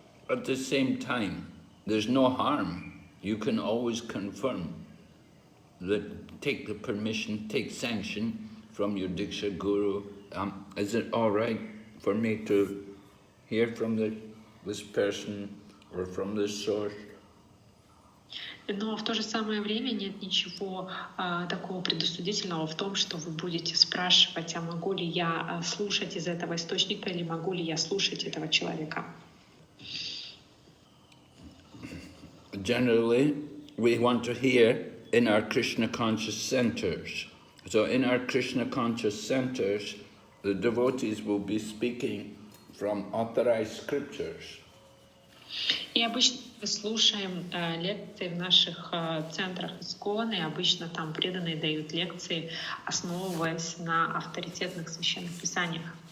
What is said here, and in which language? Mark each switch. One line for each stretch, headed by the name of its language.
English: At the same time, there's no harm. You can always confirm that, take the permission, take sanction from your Diksha Guru. Is it all right for me to hear from this person or from this source?
Russian: Но в то же самое время нет ничего такого предосудительного в том, что вы будете спрашивать, а могу ли я слушать из этого источника или могу ли я слушать этого человека.
English: Generally, we want to hear in our Krishna conscious centers. So in our Krishna conscious centers, the devotees will be speaking from authorized scriptures.
Russian: И обычно мы слушаем лекции в наших центрах ИСККОН, и обычно там преданные дают лекции, основываясь на авторитетных священных писаниях.